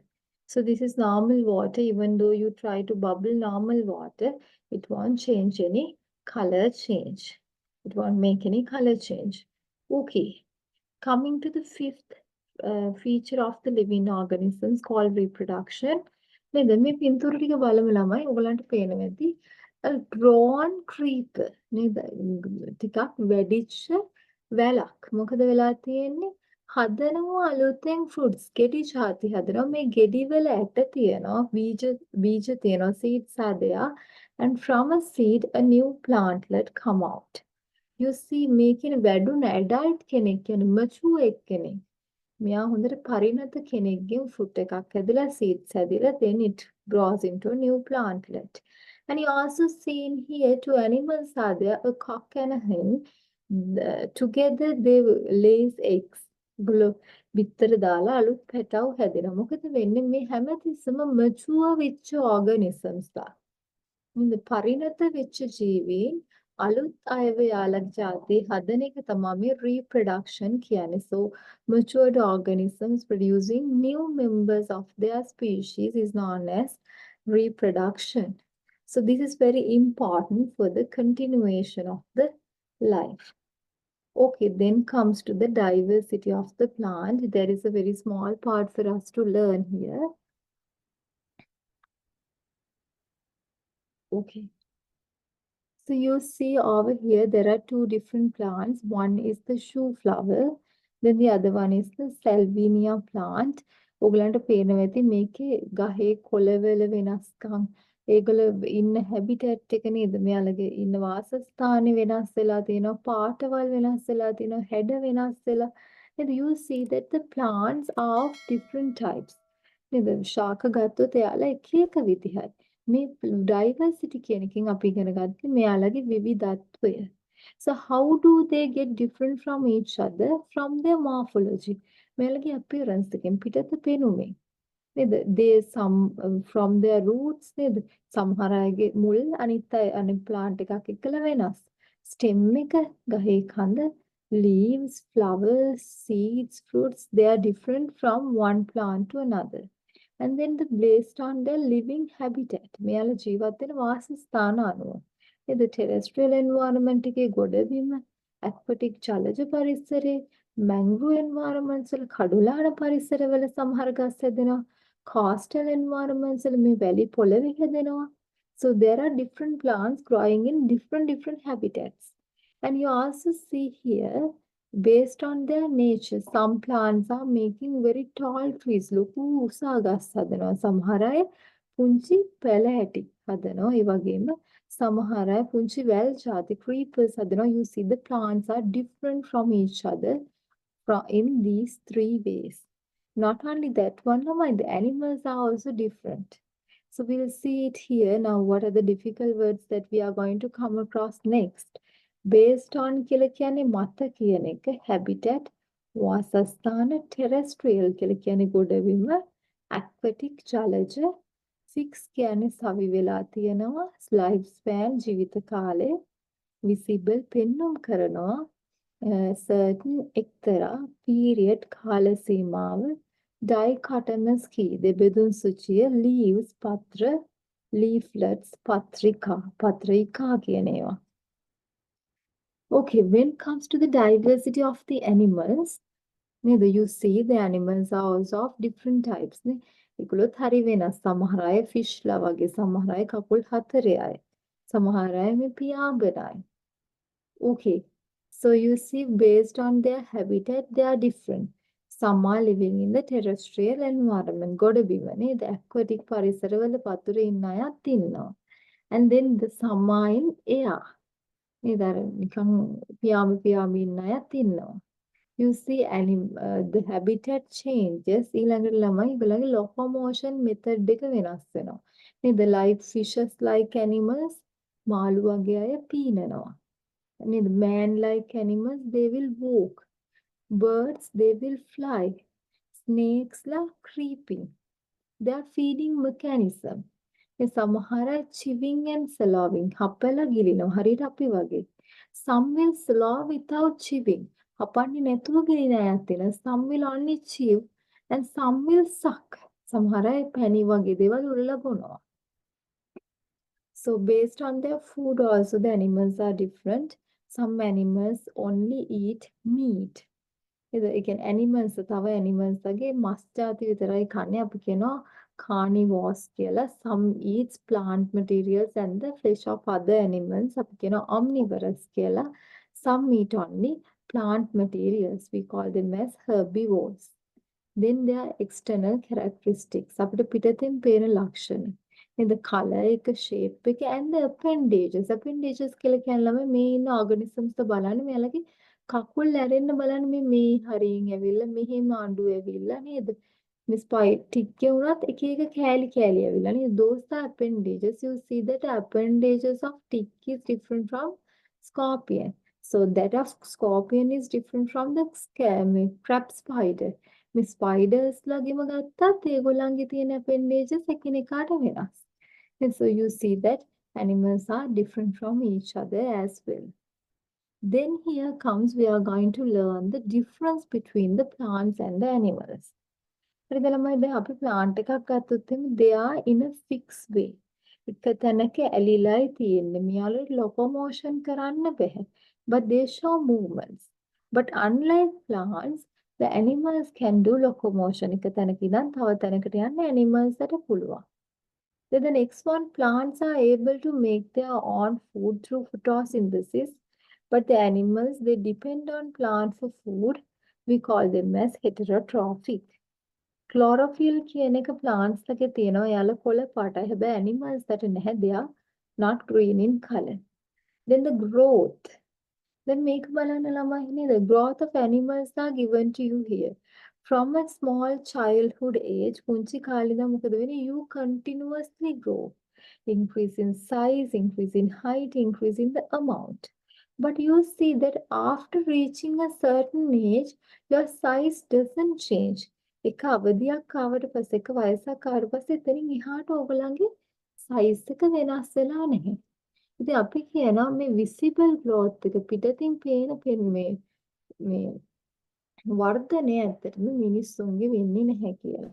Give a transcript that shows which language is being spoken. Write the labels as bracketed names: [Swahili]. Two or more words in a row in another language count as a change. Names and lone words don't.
[English] So this is normal water. Even though you try to bubble normal water, it won't change any color change. It won't make any color change. Okay, coming to the fifth feature of the living organisms called reproduction. [Sinhala] නේද මේ පින්තූර ටික බලමු ළමයි ඔයගලන්ට පේනවා ඇති [English] a drawn creeper [Sinhala] නේද ටිකක් වැඩිච්ච වැලක් මොකද වෙලා තියෙන්නේ හදනවා අලුතෙන් fruits ගෙඩි ಜಾති හදනවා මේ ගෙඩි වල ඇට තියෙනවා බීජ තියෙනවා [English] seeds are there and from a seed a new plantlet come out. You see making වැඩුණ adult [Sinhala] කෙනෙක් කියන්නේ [English] mature [Sinhala] කෙනෙක් මෙයා හොඳට පරිණත කෙනෙක්ගෙන් [English] fruit [Sinhala] එකක් හැදිලා [English] seeds හැදිලා then it grows into a new plantlet. And you also seen here two animals are there, a cock and a hen. Together they lays eggs. [Sinhala] බිත්තර දාලා අලුත් පැටව් හැදෙනවා. මොකද වෙන්නේ මේ හැමතිස්සම mature වෙච්ච organisms ලා. මේ පරිණත වෙච්ච ජීවීන් අලුත් අයව යාලක් ජාති හදන එක තමයි මේ reproduction කියන්නේ. [English] So matured organisms producing new members of their species is known as reproduction. So this is very important for the continuation of the life. Okay, then comes to the diversity of the plant. There is a very small part for us to learn here. Okay. So you see over here, there are two different plants. One is the shoe flower, then the other one is the Salvinia plant. [Sinhala] ඔගලන්ට පේනවා ඇති මේකේ ගහේ කොළවල වෙනස්කම් ඒගොල්ල ඉන්න හැබිටැට් එක නේද මෙයාලගේ ඉන්න වාසස්ථානේ වෙනස් වෙලා තියෙනවා පාටවල් වෙනස් වෙලා තියෙනවා හැඩ වෙනස් වෙලා නේද [English] you see that the plants are of different types [Sinhala] නේද ශාක ගත්තොත් එයාලා එක එක විදිහයි මේ diversity කියන එකෙන් අපි ඉගෙන ගත්තේ මෙයාලගේ විවිධත්වය. [English] So how do they get different from each other? From their morphology. [Sinhala] මෙයාලගේ appearance එකෙන් පිටත පෙනුමෙන්. නේද? [English] They some from their roots නේද? [Sinhala] සමහර අයගේ මුල් අනිත් plant එකක් එක්කලා වෙනස්. [English] stem [Sinhala] එක ගහේ කඳ [English] leaves, flowers, seeds, fruits they are different from one plant to another. And then the based on their living habitat. [Sinhala] මෙයාලා ජීවත් වෙන වාසස්ථාන අනුව. නේද [English] terrestrial environment [Sinhala] එකේ ගොඩබිම, aquatic ජලජ පරිසරේ, [English] mangrove environments [Sinhala] වල කඩුලාන පරිසරවල සමහර ගස් හැදෙනවා. [English] coastal environments [Sinhala] වල මේ වැලි පොළවේ හැදෙනවා. [English] So there are different plants growing in different habitats. And you also see here based on their nature some plants are making very tall trees [Sinhala] ලොකු උසා ගස් හදනවා සමහර අය පුංචි පැල ඇටි හදනවා ඒ වගේම සමහර අය පුංචි වැල් ಜಾති [English] creepers හදනවා you see the plants are different from each other in these three ways not only that one the animals are also different so we'll see it here now what are the difficult words that we are going to come across next based on [Sinhala] කියලා කියන්නේ මත කියන එක [English] habitat වාසස්ථාන terrestrial [Sinhala] කියලා කියන්නේ ගොඩබිම [English] aquatic ජලජ fix [Sinhala] කියන්නේ සවි වෙලා තියෙනවා [English] life span [Sinhala] ජීවිත කාලය [English] visible [Sinhala] පෙන්눔 කරනවා [English] certain එක්තරා period [Sinhala] කාල සීමාව [English] dichotomous key [Sinhala] දෙබෙදුන් සුචිය [English] leaves පත්‍ර leaflets [Sinhala] පත්‍රිකා කියන ඒවා [English] Okay, when it comes to the diversity of the animals, you see the animals are also of different types. [Sinhala] ඒගොල්ලොත් හරි වෙනස්. සමහර අය fish ලා වගේ, සමහර අය කකුල් හතරේ අය. සමහර අය මේ පියාඹන අය. [English] Okay, so you see based on their habitat, they are different. Some are living in the terrestrial environment. [Sinhala] ගොඩබිම නේද? aquatic පරිසරවල වතුරේ ඉන්න අයත් ඉන්නවා. [English] And then the some are in air. [Sinhala] නේද අර නිකන් පියාඹි ඉන්න අයත් ඉන්නවා. [English] You see the habitat changes [Sinhala] ඊළඟට ළමයි ඒගොල්ලන්ගේ [English] locomotion method [Sinhala] එක වෙනස් වෙනවා. නේද [English] like fishes like animals [Sinhala] මාළු වගේ අය පීනනවා. [English] නේද man like animals they will walk. Birds they will fly. Snakes ලා creeping. They are feeding mechanism. සමහර chewing and swallowing [Sinhala] හපලා ගිලිනවා හරියට අපි වගේ [English] some will swallow without chewing [Sinhala] හපන්නේ නැතුව ගිලින අයත් ඉන්නවා [English] some will only chew and some will suck [Sinhala] සමහර අය පැණි වගේ දේවල් උරලා බොනවා [English] so based on their food also the animals are different some animals only eat meat [Sinhala] ඒ කියන්නේ [English] animals තව animals [Sinhala] වගේ මස් ಜಾති විතරයි කන්නේ අපි කියනවා [English] carnivores කියලා some eats plant materials and the flesh of other animals [Sinhala] අපි කියනවා [English] omnivorous කියලා some eat only plant materials we call them as herbivores then there are external characteristics [Sinhala] අපිට පිටතින් පේන ලක්ෂණ නේද [English] color එක shape [Sinhala] එක [English] and the appendages [Sinhala] කියලා කියන්නේ මේ ඉන්න organisms බලන්න මෙයාලගේ කකුල් ඇරෙන්න බලන්න මේ හරියෙන් ඇවිල්ලා මෙහෙම අඬු ඇවිල්ලා නේද [English] Miss White [Sinhala] ටිකේ උනත් එක එක කෑලි ඇවිල්ලා නේද [English] those are appendages you see that appendages of tick is different from scorpion so that of scorpion is different from the crab spider මේ spiders [Sinhala] ලගේම ගත්තත් ඒගොල්ලන්ගේ තියෙන [English] appendages [Sinhala] එකිනෙකාට වෙනස් [English] and so you see that Animals are different from each other as well. Then here comes, we are going to learn the difference between the plants and the animals. [Sinhala] හරිද ළමයි දැන් අපි plant එකක් ගත්තොත් එimhe [English] they are in a fixed way. [Sinhala] එක තැනක ඇලිලායි තියෙන්නේ. මෙයාලට locomotion කරන්න බැහැ. [English] But they show movements. But unlike plants, the animals can do locomotion. [Sinhala] එක තැනක ඉඳන් තව තැනකට යන්න animals ට පුළුවන්. [English] Then the next one, plants are able to make their own food through photosynthesis. But the animals, they depend on plant for food. We call them as heterotrophic. [Sinhala] Chlorophyll කියන එක plants ලගේ තියෙනවා. එයාලා කොළ පාටයි. හැබැයි animals that නැහැ, [English] they are not green in color. Then the growth. Then [Sinhala] මේක බලන්න ළමයි නේද? [English] Growth of animals are given to you here. From a small childhood age, [Sinhala] පුංචි කාලේ ඉඳන් මොකද වෙන්නේ? [English] You continuously grow. Increase in size, increase in height, increase in the amount. But you see that after reaching a certain age, your size doesn't change. [Sinhala] එක අවධියක් ආවට පස්සේ එක වයසක් ආවට පස්සේ එතනින් එහාට ඔයගලන්ගේ size එක වෙනස් වෙලා නැහැ. ඉතින් අපි කියනවා මේ [English] visible growth [Sinhala] එක පිටතින් පේන මේ වර්ධනය ඇත්තටම මිනිස්සුන්ගේ වෙන්නේ නැහැ කියලා.